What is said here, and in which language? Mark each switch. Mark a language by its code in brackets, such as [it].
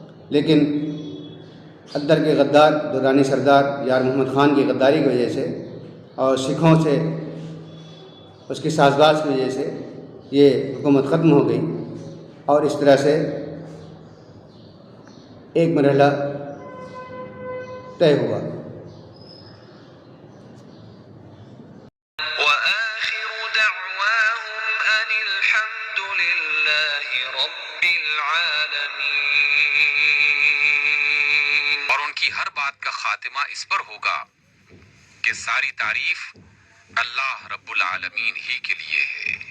[ur] لیکن اندر کے غدار درانی سردار یار محمد خان کی غداری کی وجہ سے اور سکھوں سے اس کی ساز باز کی وجہ سے یہ حکومت ختم ہو گئی، اور اس طرح سے ایک مرحلہ طے ہوا. [ar] وآخر دعواهم أن الحمد لله رب العالمين. [ur] اور ان کی ہر بات کا خاتمہ اس پر ہوگا کہ ساری تعریف اللہ رب العالمین ہی کے لیے ہے.